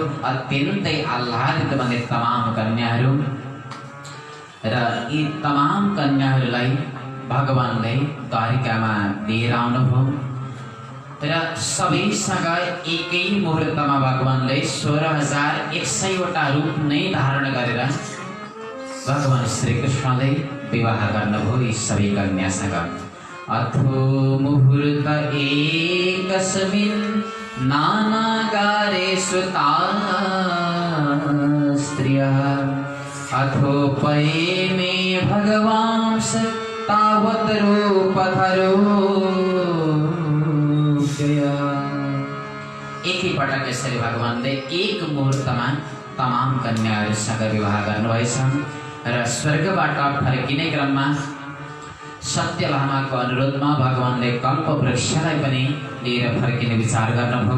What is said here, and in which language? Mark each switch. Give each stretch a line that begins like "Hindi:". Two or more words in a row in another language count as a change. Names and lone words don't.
Nepali: अत्यन्तै आह्लादित बने तमाम कन्याहरू र यी तमाम कन्याहरूलाई भगवानले द्वारिकामा लिएर आउनुभयो र सबैसँग एकै मुहुर्तमा भगवानले 16,100 वटा रूप नै धारण गरेर भगवान श्रीकृष्णले विवाह गर्नुभयो यी सबै कन्यासँग।
Sanskrit: अथो मुहूर्त एकस्मिन् नानागारे सुता स्त्रियः अथो पये मे भगवांस तावत् रूपधरो
Nepali: एकै पटक यसरी भगवानले एक मुहुर्तमा तमाम कन्याहरूसँग विवाह गर्नुभएछ र स्वर्गबाट फर्किने क्रममा सत्यभामाको अनुरोधमा भगवानले कल्पवृक्षलाई पनि लिएर फर्किने विचार गर्नुभयो।